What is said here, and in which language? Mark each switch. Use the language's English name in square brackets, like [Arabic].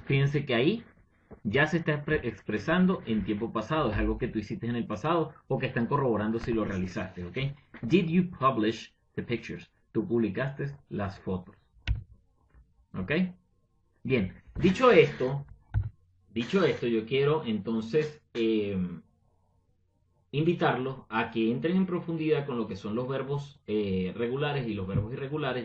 [Spanish] Fíjense que ahí ya se está expresando en tiempo pasado. Es algo que tú hiciste en el pasado o que están corroborando si lo realizaste, ¿ok? [English] Did you publish the pictures? [Spanish] Tú publicaste las fotos, ¿ok? Bien, dicho esto, yo quiero entonces invitarlos a que entren en profundidad con lo que son los verbos regulares y los verbos irregulares.